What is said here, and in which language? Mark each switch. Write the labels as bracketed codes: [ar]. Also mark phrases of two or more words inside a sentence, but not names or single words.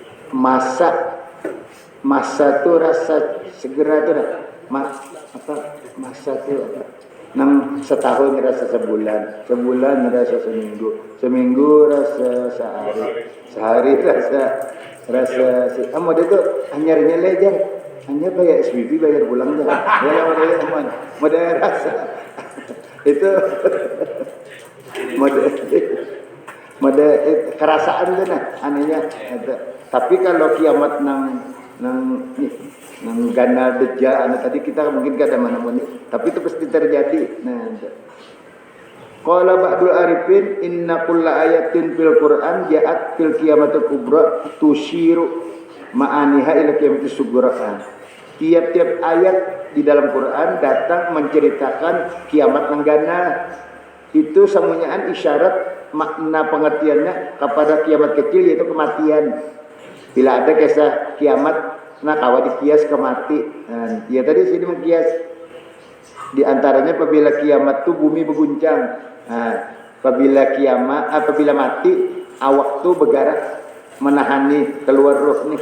[bjn] Masa tuh rasa segera tuh masa tuh setahun rasa sebulan rasa seminggu rasa sehari rasa model itu hanya lejar hanya bayar SPP bayar pulang dah ya model rasa itu model kerasaan tuh nah anehnya. Tapi kalau kiamat nang gana Dajjal tadi kita mungkin kada mana-mana, tapi itu pasti terjadi. Nah, [ar] قال بعض العارفين إن كل آية في القرآن جاءت في القيامة الكبرى تشير معانيها إلى القيامة الصغرى. [bjn] Tiap-tiap ayat di dalam Quran datang menceritakan kiamat nang gana. [id] Itu semuanya isyarat makna pengertiannya kepada kiamat kecil yaitu kematian. [bjn] Bila ada kisah kiamat, nah kawa dikias ke mati. [id] Nah, ya tadi sini mengkias. Di antaranya apabila kiamat itu bumi berguncang. [bjn] Nah, apabila mati, awak tuh bergerak menahani keluar roh nih.